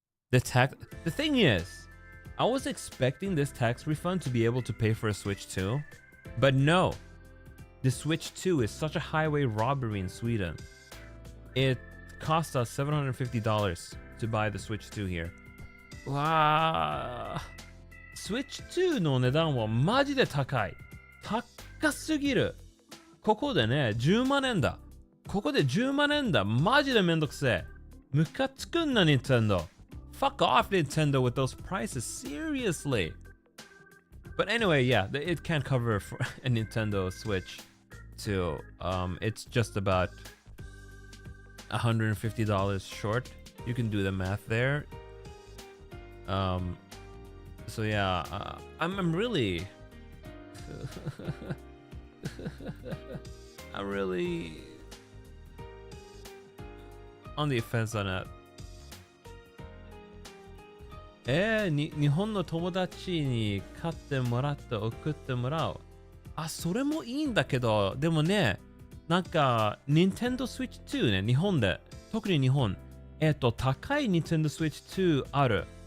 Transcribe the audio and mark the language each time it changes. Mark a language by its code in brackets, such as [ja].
[en] The thing is, I was expecting this tax refund to be able to pay for a Switch 2. But no, the Switch 2 is such a highway robbery in Sweden. It cost us $750 to buy the Switch 2 here. Wow. [ja] Switch 2の値段はマジで高い。高すぎる。ここでね、10万円だ。ここで10万円だ。マジでめんどくせえ。ムカつくんな、Nintendo. [en] Fuck off, Nintendo, with those prices. Seriously. But anyway, yeah, it can't cover for a Nintendo Switch 2. It's just about $150 short. You can do the math there. So yeah, I'm really I'm really on the offense on that. [ja] 日本の友達に買ってもらって送ってもらう。あ、それもいいんだけど、でもね、なんか、Nintendo Switch 2ね、日本で、特に日本、高い Nintendo Switch 2ある。